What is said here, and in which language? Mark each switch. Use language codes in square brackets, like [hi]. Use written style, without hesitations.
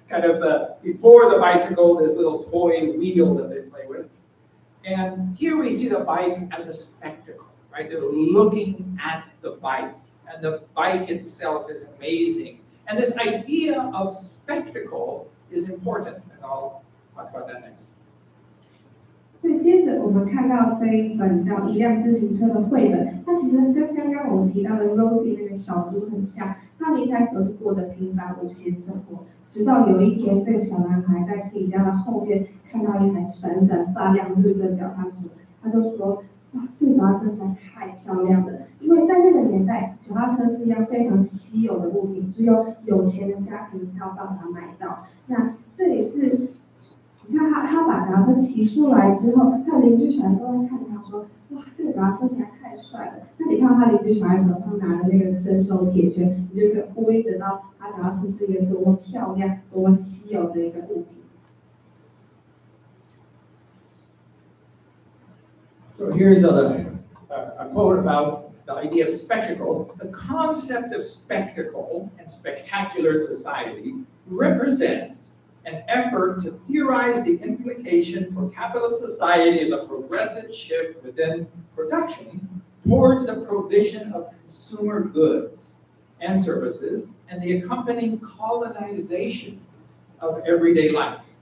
[en] Kind of before the bicycle, this little toy wheel that they play with. And here we see the bike as a spectacle, right? They're looking at the bike, and the bike itself is amazing. And this idea of spectacle is important, and I'll talk about that next. [zh] 所以接着我们看到这一本叫《一辆自行车》的绘本，它其实跟刚刚我们提到的 Rosie 那个小猪很像。他们一开始都是过着平凡无奇的生活，直到有一天，这个小男孩在自己家的后院看到一台闪闪发亮绿色脚踏车，他就说：“哇，这个脚踏车实在太漂亮了！因为在那个年代，脚踏车是一样非常稀有的物品，只有有钱的家庭才有办法买到。那这里是。” 你看他把脚踏车骑出来之后，他邻居小孩都在看他说：“哇，这个脚踏车实在太帅了。” 那你看到他邻居小孩手上拿的那个生锈铁圈，你就可以呼应得到他脚踏车是一个多么漂亮、多么稀有的一个物品。 [en] So here's a quote about the idea of spectacle. The concept of spectacle and spectacular society represents an effort to theorize the implication for capitalist society of the progressive shift within production towards the provision of consumer goods and services and the accompanying colonization of everyday life.